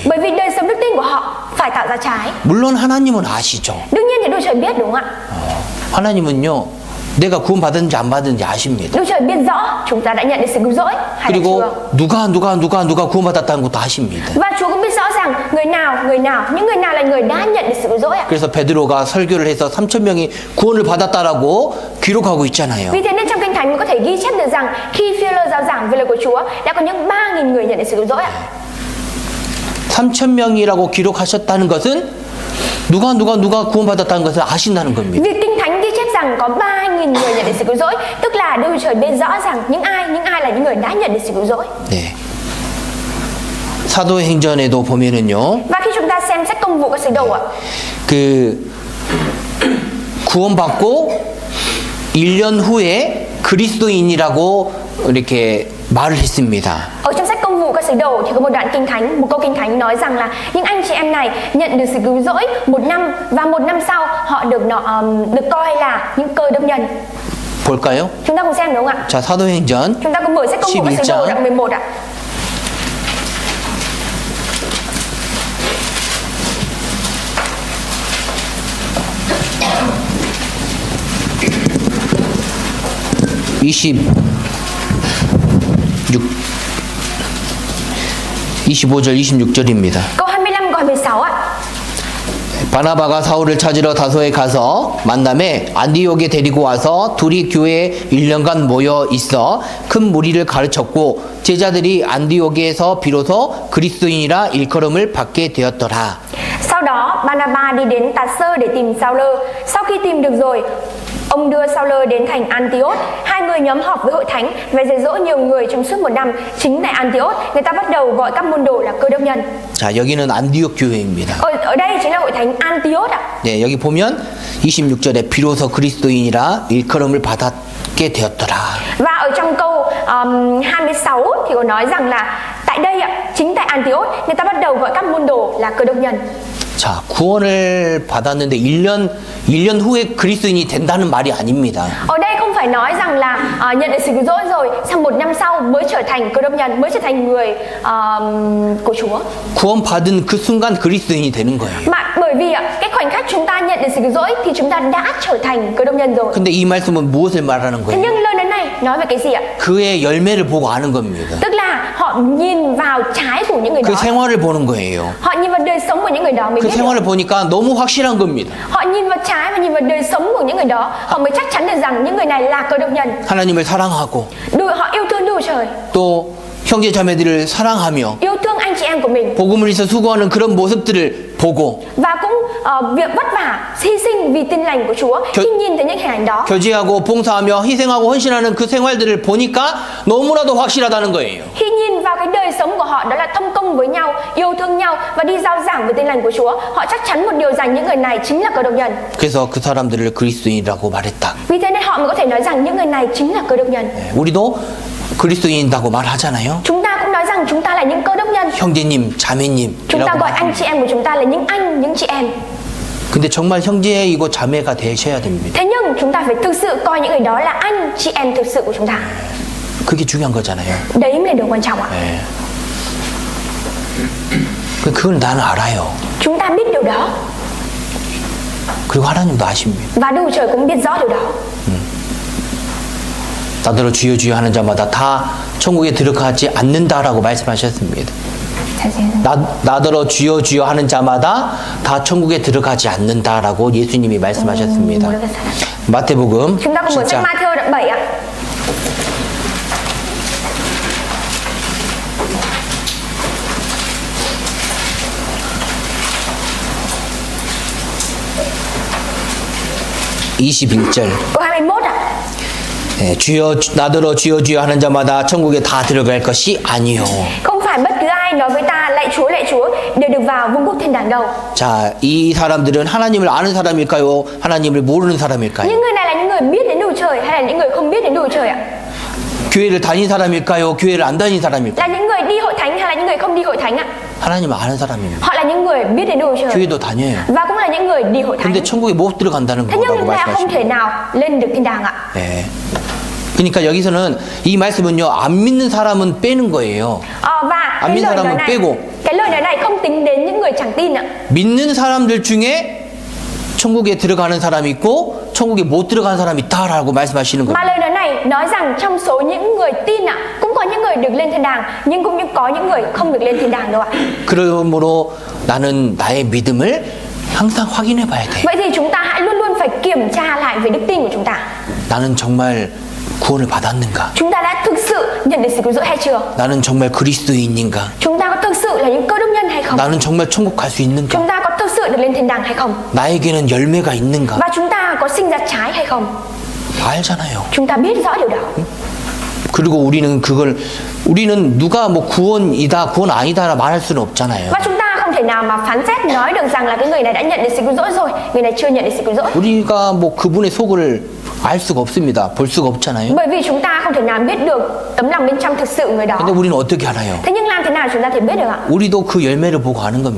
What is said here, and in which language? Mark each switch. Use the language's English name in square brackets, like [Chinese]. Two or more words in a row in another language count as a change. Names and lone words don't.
[Vietnamese] Bởi vì đời sống đức tin của họ phải tạo ra trái. [Korean] 물론 하나님은 아시죠. [Vietnamese] Đương nhiên thì Đức Trời biết đúng không ạ? [Korean] 하나님은요 내가 구원받았는지 안 받았는지 아십니다. [Vietnamese] Đức Trời biết rõ chúng ta đã nhận được sự cứu rỗi hay là [Korean] 그리고 [Vietnamese] chưa. [Korean] 누가 구원받았다는 것도 아십니다. [Vietnamese] Và Chúa cũng biết rõ rằng người nào, những người nào là người đã nhận được sự cứu rỗi ạ. [Korean] 그래서 베드로가 설교를 해서 3,000명이 구원을 받았다라고 기록하고 있잖아요. [Vietnamese] Vì thế nên trong Kinh Thánh có thể ghi chép được rằng khi Phi-e-lô rao giảng về lời của Chúa, đã có những 3.000 người nhận được sự cứu rỗi ạ. [Korean] 3,000명이라고 기록하셨다는 것은 누가 구원받았다는 것을 아신다는 겁니다. [Vietnamese] Việc Kinh Thánh ghi chép rằng có 3.000 người nhận được sự cứu rỗi, tức là Đức Chúa Trời biết rõ rằng những ai là những người đã nhận được sự cứu rỗi. [Korean] 네. 사도행전에도 보면은요. [Vietnamese] Và khi chúng ta xem sách Công vụ các sứ đồ ạ, [Korean] 그 구원받고 1년 후에 그리스도인이라고 이렇게 말을 했습니다. [Vietnamese] ở trong sách Công vụ các sứ đồ thì có một đoạn Kinh Thánh, một câu Kinh Thánh nói rằng là những anh chị em này nhận được sự cứu rỗi 1 năm và 1 năm sau họ được coi là những cơ đốc nhân. [Korean] 볼까요? [Vietnamese] Chúng ta cùng xem đúng không ạ? [Korean] 자, 사도행전 [Vietnamese] Chúng ta cùng mở sách Công vụ các sứ đồ [Korean] 11장. [Vietnamese] đoạn 11 ạ. [Korean] (25절 26절입니다. [Vietnamese] Câu 25 câu 26 ạ. [Korean] 바나바가 사울을 찾으러 다소에 가서 만남에 안디옥에 데리고 와서 둘이 교회에 1년간 모여 있어 큰 무리를 가르쳤고 제자들이 안디옥에서 비로소 그리스도인이라 일컬음을 받게 되었더라. [Vietnamese] Sau đó Barnaba đi đến Tạt Sơ để tìm Sao-lơ. Sau khi tìm được rồi, ông đưa Sao-lơ đến thành Antioch. Hai người nhóm họp với hội thánh và dạy dỗ nhiều người trong suốt 1 năm. Chính tại Antioch, người ta bắt đầu gọi các môn đồ là cơ đốc nhân. [Korean] 자, 여기는 안디옥 교회입니다. [Vietnamese] Ở đây chính là hội thánh Antioch ạ. [Korean] 네, 여기 보면 26절에 비로소 그리스도인이라 일컬음을 받게 되었더라. [Vietnamese] Và ở trong câu 26 thì có nói rằng là tại đây ạ, chính tại Antioch, người ta bắt đầu gọi các môn đồ là cơ đốc nhân. [Korean] 자, 구원을 받았는데 1년 후에 그리스도인이 된다는 말이 아닙니다. [Vietnamese] Ở đây không phải nói rằng là nhận được sự cứu rỗi rồi, sang 1 năm sau mới trở thành cơ đốc nhân, mới trở thành người của Chúa. [Korean] 구원받은 그 순간 그리스도인이 되는 거예요. [Vietnamese] Mà bởi vì cái khoảnh khắc chúng ta nhận được sự cứu rỗi thì chúng ta đã trở thành cơ đốc nhân rồi. [Korean] 근데 이 말씀은 무엇을 말하는 [Vietnamese] Thế [Korean] 거예요? [Vietnamese] nhưng lời nói này nói về cái gì ạ? [Korean] 그의 열매를 보고 아는 겁니다. [Vietnamese] Tức là họ nhìn vào trái của những người [Korean] 그 [Vietnamese] đó. [Korean] 생활을 보는 거예요. [Vietnamese] Họ nhìn vào đời sống của những người đó mới [Korean] 그 [Vietnamese] biết được. [Korean] 생활을 보니까 너무 확실한 겁니다. [Vietnamese] Họ nhìn vào trái và nhìn vào đời sống của những người đó, họ mới chắc chắn được rằng những người này là cơ đốc nhân. [Korean] 하나님을 사랑하고 [Vietnamese] Họ yêu thương Đức Chúa Trời, [Korean] 또 형제 자매들을 사랑하며 [Vietnamese] yêu thương anh chị em của mình, [Korean] 복음을 위해서 수고하는 그런 모습들을 보고 [Vietnamese] và cũng việc vất vả hy sinh vì tin lành của Chúa. Khi nhìn thấy những hình ảnh đó, [Korean] 교제하고 봉사하며 희생하고 헌신하는 그 생활들을 보니까 너무나도 확실하다는 거예요. [Vietnamese] khi nhìn vào cái đời sống của họ, đó là thông công với nhau, yêu thương nhau và đi rao giảng về tin lành của Chúa, họ chắc chắn một điều rằng những người này chính là cơ đốc nhân. [Korean] 그래서 그 사람들을 그리스도인이라고 말했다. [Vietnamese] Vì thế nên họ mới có thể nói rằng những người này chính là cơ đốc nhân. [Korean] 우리도 그리스도인이라고 말하잖아요. [Vietnamese] Chúng ta cũng nói rằng chúng ta là những cơ đốc nhân. [Korean] 형제님, 자매님이라고 [Vietnamese] Chúng ta gọi anh [Korean] 말합니다. [Vietnamese] chị em của chúng ta là những anh, những chị em. [Korean] 근데 정말 형제이고 자매가 되셔야 됩니다. [Vietnamese] Thế nhưng chúng ta phải thực sự coi những người đó là anh, chị em thực sự của chúng ta. [Korean] 그게 중요한 거잖아요. [Vietnamese] Đấy mới là điều quan trọng ạ. [Korean] 네. 그걸 나는 알아요. [Vietnamese] Chúng ta biết điều đó [Korean] 그리고 하나님도 아십니다. [Vietnamese] và Đức Chúa Trời cũng biết rõ điều đó. [Korean] 나더러 주여 주여 하는 자마다 다 천국에 들어가지 않는다라고 말씀하셨습니다. 나더러 주여 주여 하는 자마다 다 천국에 들어가지 않는다라고 예수님이 말씀하셨습니다. 마태복음 [Vietnamese] Chúng ta cùng mở sách [Korean] 7장 [Vietnamese] Ma-thi-ơ đoạn 7 ạ. [Korean] (21절) [Vietnamese] Câu 21 ạ. [Korean] 네, 나더러 주여 주여 하는 자마다 천국에 다 들어갈 것이 아니요. [Vietnamese] Không phải bất cứ ai nói với ta lạy Chúa đều được vào vương quốc thiên đàng đâu. [Korean] 자, 이 사람들은 하나님을 아는 사람일까요? 하나님을 모르는 사람일까요? [Vietnamese] Những người này là những người biết đến Đức Chúa Trời hay là những người không biết đến Đức Chúa Trời ạ? [Korean] 교회를 다닌 사람일까요? 교회를 안 다닌 사람일까요? [Vietnamese] Là những người đi hội thánh hay là những người không đi hội thánh ạ? [Korean] 하나님을 아는 사람입니다. [Vietnamese] Họ là những người biết đến Đức Chúa Trời [Korean] 교회도 다녀요. [Vietnamese] và cũng là những người đi hội thánh. [Korean] 근데 천국에 못 들어간다는 [Vietnamese] Thế nhưng [Korean] 거라고 [Vietnamese] chúng ta không [Korean] 말씀하십니다. [Vietnamese] thể nào lên được thiên đàng ạ. [Korean] 네. 그러니까 여기서는 이 말씀은요, 안 믿는 사람은 빼는 거예요. [Vietnamese] Và [Korean] 안 [Vietnamese] cái [Korean] 믿는 [Vietnamese] lời nói [Korean] 사람은 [Vietnamese] này, [Korean] 빼고 [Vietnamese] cái lời nói này không tính đến những người chẳng tin ạ. [Korean] 믿는 사람들 중에 천국에 들어가는 사람이 있고 천국에 못 들어가는 사람이 있다라고 말씀하시는 [Vietnamese] Mà [Korean] 거예요. [Vietnamese] lời nói này nói rằng trong số những người tin ạ, cũng có những người được lên thiên đàng, nhưng cũng có những người không được lên thiên đàng đâu ạ. [Korean] 그러므로 나는 나의 믿음을 항상 확인해 봐야 돼. [Vietnamese] Vậy thì chúng ta hãy luôn luôn phải kiểm tra lại về đức tin của chúng ta. [Korean] 나는 정말 구원을 받았는가? [Vietnamese] Chúng ta đã thực sự nhận được sự cứu rỗi hay chưa? [Korean] 나는 정말 그리스도인인가? [Vietnamese] Chúng ta có thực sự là những cơ đốc nhân hay không? [Korean] 나는 정말 천국 갈 수 있는가? [Vietnamese] Chúng ta có thực sự được lên thiên đàng hay không? [Korean] 나에게는 열매가 있는가? [Vietnamese] Và chúng ta có sinh ra trái hay không? [Korean] 알잖아요. [Vietnamese] Chúng ta biết rõ điều đó. [Korean] 그리고 우리는 누가 뭐 구원이다, 구원 아니다라 말할 수는 없잖아요. [Vietnamese] Và chúng ta không thể nào mà phán xét nói được rằng là cái người này đã nhận được sự cứu rỗi rồi, người này chưa nhận được sự cứu rỗi. [Korean] 우리가 뭐 그분의 속을 알 수가 없습니다. 볼 수가 없잖아요. [Vietnamese] Bởi vì chúng ta không thể nào biết được tấm lòng bên trong thực sự người đó. [Korean] 근데 우리는 어떻게 알아요? [Vietnamese] Thế nhưng làm thế nào chúng ta thể biết được ạ? [Korean] 우리도 그 열매를 보고 아는 겁니다.